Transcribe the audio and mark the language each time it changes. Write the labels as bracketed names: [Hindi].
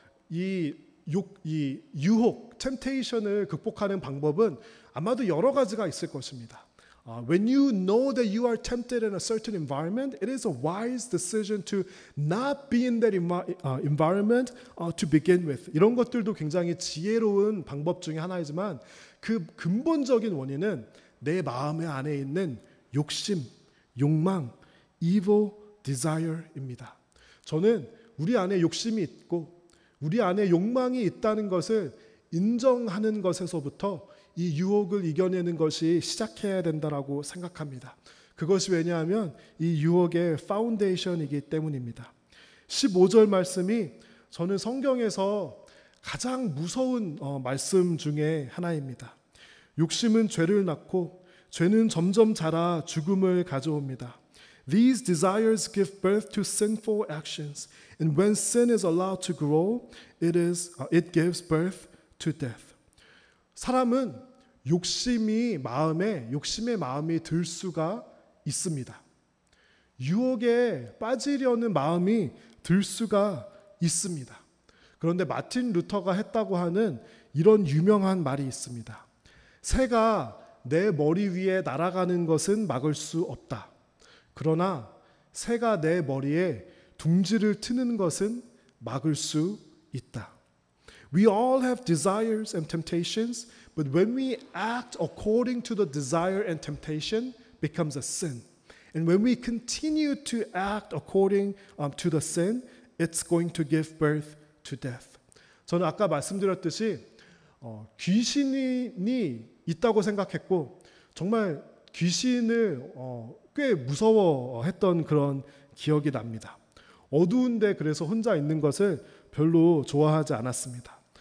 [Korean] 이 유혹, temptation을 극복하는 방법은 아마도 여러 가지가 있을 것입니다. [English] When you know that you are tempted in a certain environment, it is a wise decision to not be in that environment to begin with. [Korean] 이런 것들도 굉장히 지혜로운 방법 중에 하나이지만 그 근본적인 원인은 내 마음의 안에 있는 욕심, 욕망, [English] evil desire [Korean] 입니다. 저는 우리 안에 욕심이 있고 우리 안에 욕망이 있다는 것을 인정하는 것에서부터 이 유혹을 이겨내는 것이 시작해야 된다라고 생각합니다. 그것이 왜냐하면 이 유혹의 파운데이션이기 때문입니다. 15절 말씀이 저는 성경에서 가장 무서운 말씀 중에 하나입니다. 욕심은 죄를 낳고 죄는 점점 자라 죽음을 가져옵니다. [English] These desires give birth to sinful actions, and when sin is allowed to grow, it gives birth to death. [Korean] 사람은 욕심의 마음이 들 수가 있습니다. 유혹에 빠지려는 마음이 들 수가 있습니다. 그런데 마틴 루터가 했다고 하는 이런 유명한 말이 있습니다. 새가 내 머리 위에 날아가는 것은 막을 수 없다. 그러나 새가 내 머리에 둥지를 트는 것은 막을 수 있다. [English] We all have desires and temptations, but when we act according to the desire and temptation, becomes a sin. And when we continue to act according to the sin, it's going to give birth to death. [Korean] 저는 아까 말씀드렸듯이 귀신이 있다고 생각했고 정말 귀신을 꽤 무서워했던 그런 기억이 납니다. 어두운데 그래서 혼자 있는 것을 별로 좋아하지 않았습니다.